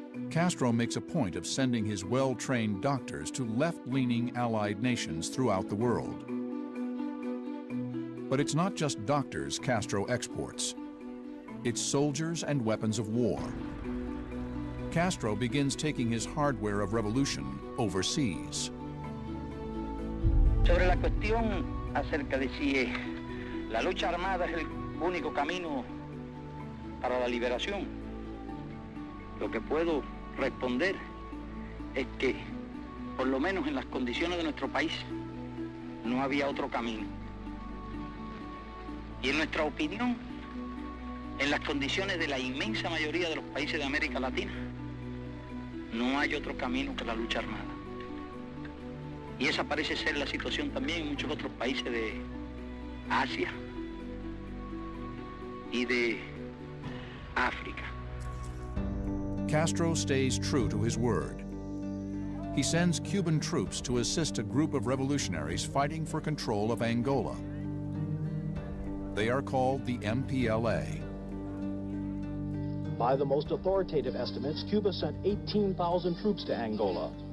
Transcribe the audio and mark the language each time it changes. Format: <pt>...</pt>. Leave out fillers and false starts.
<en>Castro makes a point of sending his well-trained doctors to left-leaning allied nations throughout the world. But it's not just doctors Castro exports. It's soldiers and weapons of war. Castro begins taking his hardware of revolution overseas.</en> <es>Sobre la cuestión acerca de si la lucha armada es el único camino para la liberación, lo que puedo responder es que por lo menos en las condiciones de nuestro país, no había otro camino. Y en nuestra opinión, en las condiciones de la inmensa mayoría de los países de América Latina, no hay otro camino que la lucha armada. Y esa parece ser la situación también en muchos otros países de Asia y de África.</es> <en>Castro stays true to his word. He sends Cuban troops to assist a group of revolutionaries fighting for control of Angola. They are called the MPLA. By the most authoritative estimates, Cuba sent 18,000 troops to Angola.</en>